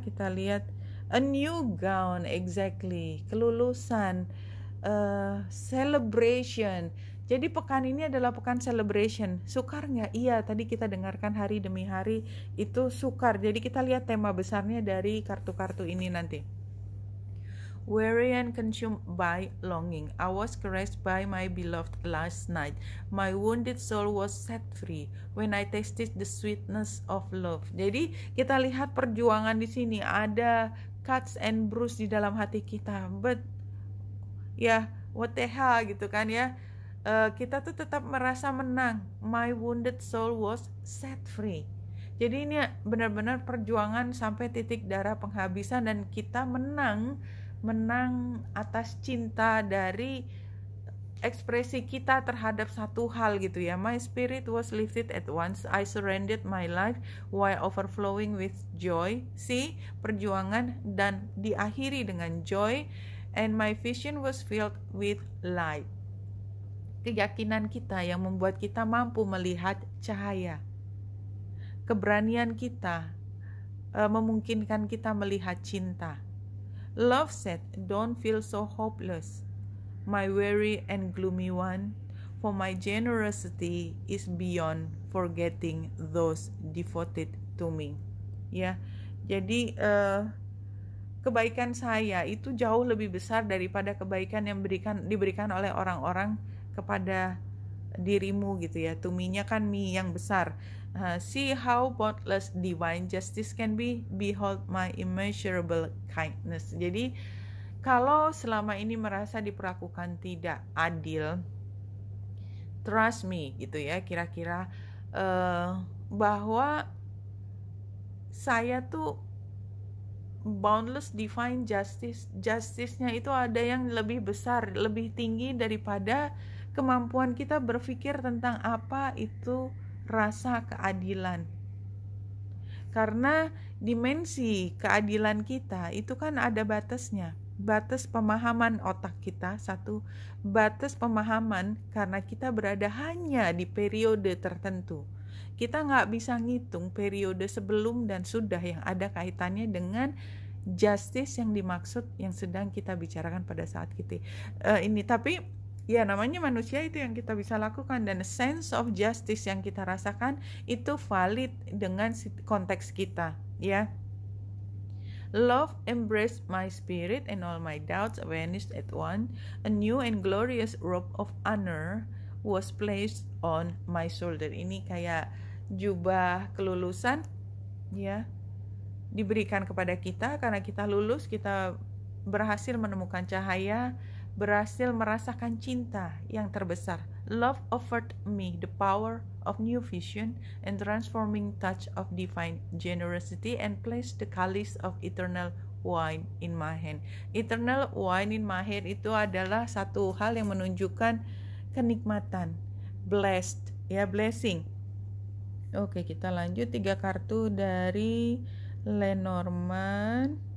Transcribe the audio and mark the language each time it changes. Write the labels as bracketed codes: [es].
[id] Kita lihat [en] a new gown, exactly, [id] kelulusan, [en] celebration. [id] Jadi pekan ini adalah pekan celebration. Sukar nggak? Iya, tadi kita dengarkan hari demi hari itu sukar. Jadi kita lihat tema besarnya dari kartu-kartu ini nanti. [en] Weary and consumed by longing, I was caressed by my beloved last night. My wounded soul was set free when I tasted the sweetness of love. [id] Jadi kita lihat perjuangan di sini, ada [en] cuts and bruise [id] di dalam hati kita. [en] But what the hell [id] gitu kan ya. Kita tuh tetap merasa menang. [en] My wounded soul was set free. [id] Jadi ini benar-benar perjuangan sampai titik darah penghabisan, dan kita menang atas cinta dari ekspresi kita terhadap satu hal gitu ya. [en] My spirit was lifted at once. I surrendered my life while overflowing with joy. [id] See, perjuangan dan diakhiri dengan joy. [en] And my vision was filled with light. [id] Keyakinan kita yang membuat kita mampu melihat cahaya. Keberanian kita memungkinkan kita melihat cinta. [en] Love said, don't feel so hopeless, my weary and gloomy one, for my generosity is beyond forgetting those devoted to me. [id] Ya, jadi kebaikan saya itu jauh lebih besar daripada kebaikan yang diberikan oleh orang-orang kepada dirimu gitu ya. Tuminya kan me yang besar. [en] See how boundless divine justice can be. Behold my immeasurable kindness. [id] Jadi kalau selama ini merasa diperlakukan tidak adil, [en] trust me [id] gitu ya, kira-kira bahwa saya tuh [en] boundless divine justice- [id] nya itu ada yang lebih besar, lebih tinggi daripada kemampuan kita berpikir tentang apa itu rasa keadilan. Karena dimensi keadilan kita itu kan ada batasnya. Batas pemahaman otak kita, satu. Batas pemahaman karena kita berada hanya di periode tertentu. Kita nggak bisa ngitung periode sebelum dan sudah yang ada kaitannya dengan justice yang dimaksud yang sedang kita bicarakan pada saat kita ini. Tapi ya namanya manusia, itu yang kita bisa lakukan, dan [en] sense of justice [id] yang kita rasakan itu valid dengan konteks kita ya. [en] Love embraced my spirit and all my doubts vanished at once. A new and glorious robe of honor was placed on my shoulder. [id] Ini kayak jubah kelulusan ya, diberikan kepada kita karena kita lulus, kita berhasil menemukan cahaya, berhasil merasakan cinta yang terbesar. [en] Love offered me the power of new vision and transforming touch of divine generosity and placed the chalice of eternal wine in my hand. Eternal wine in my hand [id] itu adalah satu hal yang menunjukkan kenikmatan, blessed, ya, blessing. Oke, kita lanjut 3 kartu dari Lenormand.